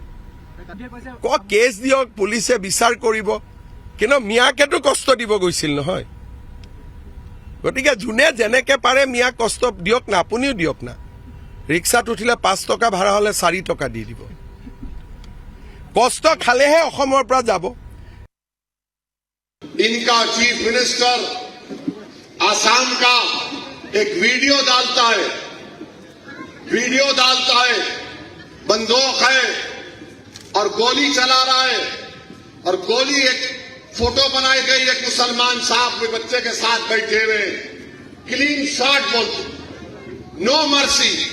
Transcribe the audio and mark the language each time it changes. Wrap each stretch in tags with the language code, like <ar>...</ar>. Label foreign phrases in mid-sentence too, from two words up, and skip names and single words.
<as>কেছ দিয়ক, পুলিচে বিচাৰ কৰিব, কিন্তু মিয়াকেতো কষ্ট দিব গৈছিল নহয়। গতিকে যোনে যেনেকে পাৰে মিয়াক কষ্ট দিয়ক না, আপুনিও দিয়ক না। ৰিক্সাত উঠিলে 5 টকা ভাড়া হ'লে 4 টকা দি দিব। কষ্ট খালেহে অসমৰ পৰা যাব।</as> <hi>इनका चीफ मिनिस्टर आसाम का एक वीडियो डालता है, बंदूक है और गोली चला रहा है, और गोली एक फोटो बनाई गई एक मुसलमान साहब के बच्चे के साथ बैठे हुए,</hi> <en>clean shot</en> <hi>बोलते,</hi> <en>no mercy.</en>